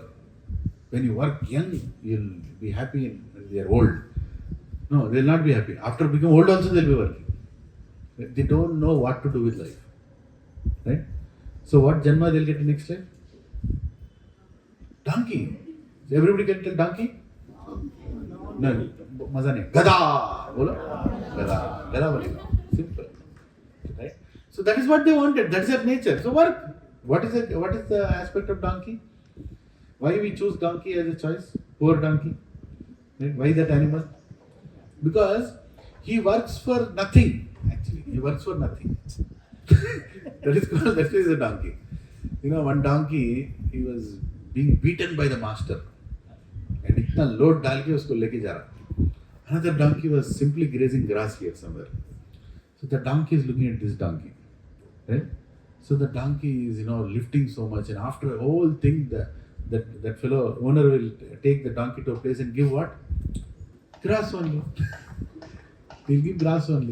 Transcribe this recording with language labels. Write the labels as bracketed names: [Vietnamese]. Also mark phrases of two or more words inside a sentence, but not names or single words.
[English] When you work young, you'll be happy when they are old. No, they'll not be happy. After becoming old also, they'll be working. They don't know what to do with life. Right? So what janma they'll get in next life? Donkey. Everybody can tell donkey? [Hindi] No. मज़ा नहीं। गधा। बोलो? गधा। गधा बोलेगा. [English] Simple. Right? So that is what they wanted. That is their nature. So work. What is the aspect of donkey? Why we choose donkey as a choice? Poor donkey. Right? Why that animal? Because he works for nothing. Actually, he works for nothing. That is a donkey. One donkey, he was being beaten by the master. [Hindi] And itna load डाल के उसको लेके जा रहा. [English] Another donkey was simply grazing grass here somewhere. So the donkey is looking at this donkey. Right? So the donkey is, lifting so much, and after a whole thing, that fellow owner will take the donkey to a place and give what? Grass only. He'll give grass only.